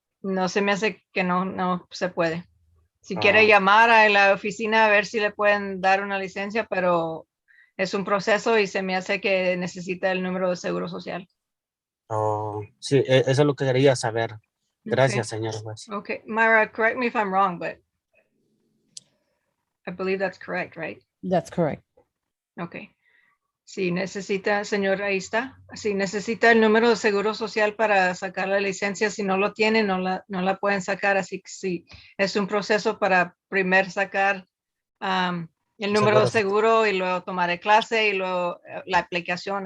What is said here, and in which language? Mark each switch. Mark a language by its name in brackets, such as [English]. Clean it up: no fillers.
[Spanish] No se me hace que no se puede. Si quiere Ah, llamar a la oficina a ver si le pueden dar una licencia, pero es un proceso y se me hace que necesita el número de seguro social. oh, sí, eso es lo que quería saber. Gracias, [English] Okay. [Spanish] señor juez. [English] Okay. Myra, correct me if I'm wrong, but I believe that's correct, right? That's correct. Okay. [Spanish] Si necesita, señor, ahí está. Si necesita el número de seguro social para sacar la licencia, si no lo tiene, no la pueden sacar. Así que sí, es un proceso para primero sacar el número de seguro y luego tomar el clase y luego la aplicación.